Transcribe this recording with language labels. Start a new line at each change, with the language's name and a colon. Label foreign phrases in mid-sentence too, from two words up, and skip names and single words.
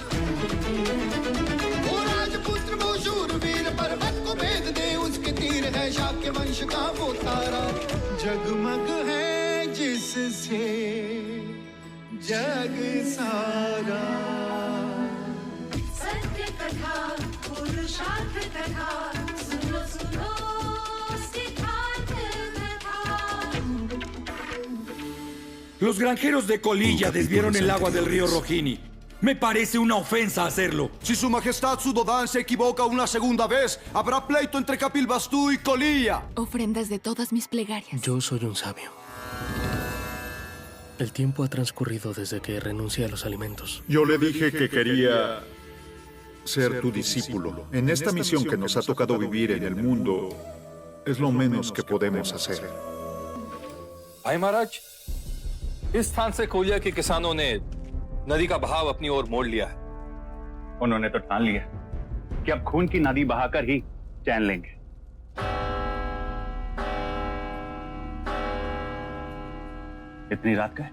Hindi: वो राजपुत्र वो शूरवीर, पर्वत को भेद दे उसके तीर, है शाक्य वंश का वो तारा, जगमग है जिससे जग सारा। सत्य कथा, पुरुषार्थ कथा, सुनो सुनो सिद्धार्थ कथा।
Spanish: Los granjeros de Colilla desviaron el agua del río Rojini. Me parece una ofensa hacerlo. Si su majestad Sudodán se equivoca una segunda vez, habrá pleito entre Capilbastú y Colilla. Ofrendas de todas mis plegarias. Yo soy un sabio. El tiempo ha transcurrido desde que renuncié a los alimentos. Yo le dije que quería ser tu discípulo. En esta misión que nos ha tocado vivir en el mundo, es lo menos que podemos hacer.
Hindi: भाई महाराज, इस स्थान से कोलिया के किसानों ने नदी का बहाव अपनी ओर मोड़ लिया है। उन्होंने तो ठान लिया कि अब खून की नदी बहाकर ही चैन लेंगे। इतनी रात का है।